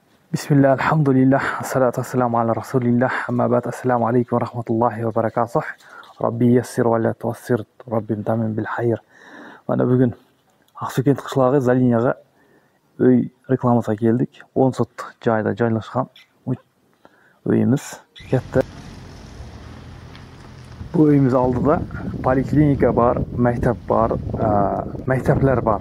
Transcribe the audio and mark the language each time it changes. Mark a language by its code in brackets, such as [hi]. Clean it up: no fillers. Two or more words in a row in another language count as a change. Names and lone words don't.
[ar] بسم الله، الحمد لله، الصلاة والسلام على رسول الله، أما بعد، السلام عليكم و رحمة الله و بركاته. رب يسر و لا تعسر، رب تمم بالخير. [uz] Mana bugün Aqsuket qishlog'i Zalinaga uy reklamasiga keldik. 10 sot joyda joylashgan uyimiz. Katta. Bu uyimiz oldida poliklinika bor, maktab bor, maktablar bor.